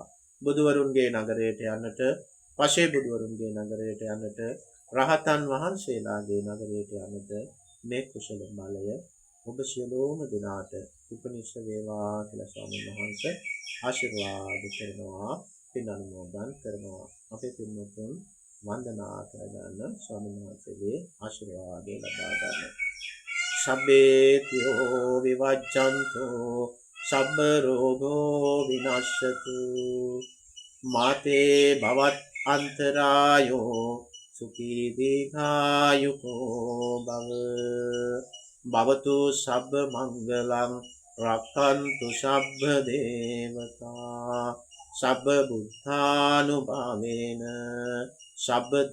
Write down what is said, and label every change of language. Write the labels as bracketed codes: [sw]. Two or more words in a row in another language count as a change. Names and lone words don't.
[si] බුදුවරුන්ගේ නගරයට යන්නට පසේ බුදුවරුන්ගේ නගරයට යන්නට රහතන් වහන්සේලාගේ නගරයට යන්නට මේ කුසල බලය ඔබ සියලුම දෙනාට උපනිෂ වේවා කියලා ස්වාමීන් වහන්සේ ආශිර්වාද කරනවා පින් අනුමෝදන් කරනවා. අපේ පින්වතුන් වන්දනා කරගන්න ස්වාමීන් වහන්සේගේ ආශිර්වාදය ලබා ගන්න. [pi] සබ්බේතියෝ විවජ්ජන්තෝ සබ්බ රෝගෝ විනාශතු මාතේ භවත් අන්තරායෝ සුඛී දීඝායුකෝ භව භවතු සබ්බ මංගලං රක්ඛන්තු සබ්බ දේවතා සබ්බ බුද්ධානුභාවේන සබ්බ